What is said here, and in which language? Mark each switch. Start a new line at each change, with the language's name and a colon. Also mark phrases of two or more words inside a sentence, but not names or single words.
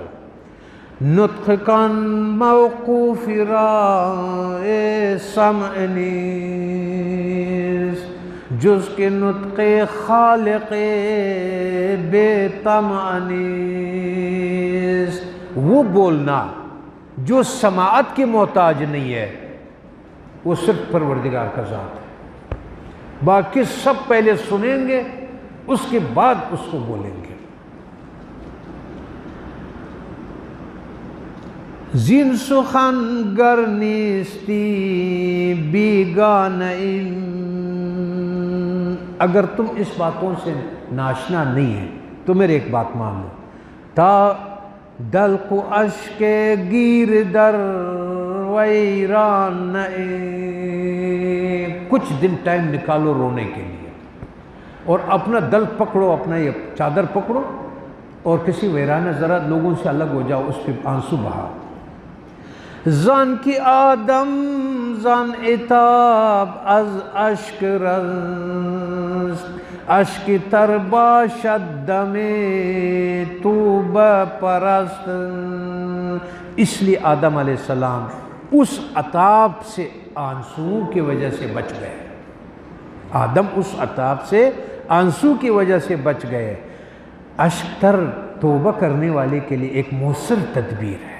Persian: نطق کان موقوف رائے سمع نیز، جز کے نطق خالق بے طمع نیز،
Urdu: وہ بولنا جو سماعت کے محتاج نہیں ہے، وہ صرف پروردگار کا ذات ہے، باقی سب پہلے سنیں گے اس کے بعد اس کو بولیں گے۔
Persian: زین سخن گر نیستی بیگانہ علم،
Urdu: اگر تم اس باتوں سے ناشنا نہیں ہے تو میرے ایک بات مان لو،
Persian: تا دلق و اشک گیر در ویران،
Urdu: کچھ دن ٹائم نکالو رونے کے لیے، اور اپنا دل پکڑو، اپنا یہ چادر پکڑو اور کسی ویرانہ ذرا لوگوں سے الگ ہو جاؤ، اس پہ آنسو بہاؤ۔
Persian: زان کی آدم زان عتاب از اشک رست، اشک تر باشد دم توبہ پرست،
Urdu: اس لیے آدم علیہ السلام اس عتاب سے آنسوؤں کی وجہ سے بچ گئے، آدم اس عتاب سے آنسو کی وجہ سے بچ گئے۔
Persian: اشک تر
Urdu: توبہ کرنے والے کے لیے ایک مؤثر تدبیر ہے۔